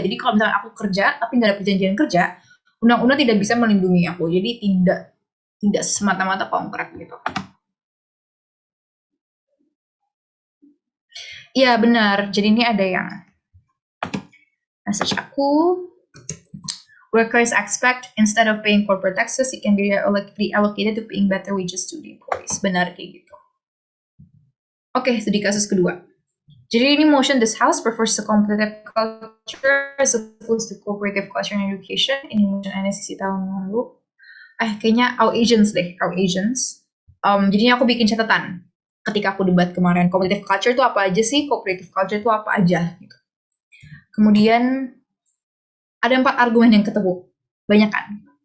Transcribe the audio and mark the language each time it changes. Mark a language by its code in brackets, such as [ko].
[id] Jadi kalau misalkan aku kerja tapi nggak ada perjanjian kerja, undang-undang tidak bisa melindungi aku. Jadi tidak semata-mata konkret gitu. Iya benar. Jadi ini ada yang message aku. [en] Workers expect instead of paying corporate taxes, it can be reallocated to paying better wages to the employees. [id] Benar kayak gitu. Oke, studi kasus kedua. Jadi ini [en] motion this house prefers the competitive culture as opposed to cooperative culture and education. [id] Ini motion NSCC tahun lalu. Kayaknya [en] our Asians [id] deh, our Asians. Jadinya aku bikin catatan ketika aku debat kemarin. Competitive culture itu apa aja sih? Cooperative culture itu apa aja? Gitu. Kemudian ada 4 argumen yang ketemu. Banyak kan?